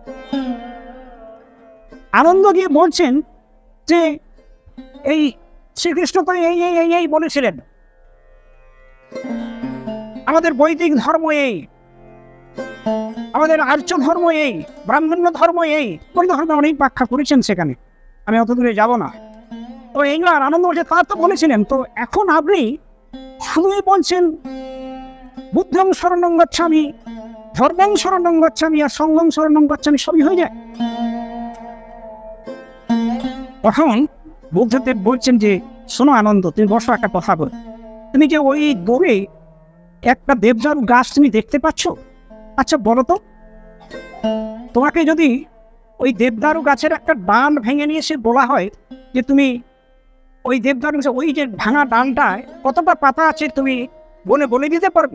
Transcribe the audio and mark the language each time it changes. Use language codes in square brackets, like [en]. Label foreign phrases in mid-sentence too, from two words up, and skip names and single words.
[bn] আনন্দ গিয়ে বলছেন যে এই শ্রীকৃষ্ণ তো এই এই এই এই বলেছিলেন, আমাদের বৈদিক ধর্ম এই, আমাদের আর্য ধর্ম এই, ব্রাহ্মণ্য ধর্ম এই, ওই ধর্মে অনেক ব্যাখ্যা করেছেন, সেখানে আমি অত দূরে যাব না। তো এইগুলো আনন্দ বলছে তার তো বলেছিলেন, তো এখন আপনি শুধুই বলছেন [sa] বুদ্ধং শরণং গচ্ছামি, ধর্মং শরণং গচ্ছামি, আর সংঘং শরণং গচ্ছামি, [bn] সবই হয়ে যায়। তখন বুদ্ধদেব বলছেন যে শোনো আনন্দ, তুমি বসো, একটা কথা বল। তুমি যে ওই দূরে একটা দেবদারু গাছ তুমি দেখতে পাচ্ছ, আচ্ছা বলো তো, তোমাকে যদি ওই দেবদারু গাছের একটা ডাল ভেঙে নিয়ে এসে বলা হয় যে তুমি ওই দেবদারু গাছে ওই যে ভাঙা ডালটায় কতটা পাতা আছে তুমি বলে দিতে পারবে?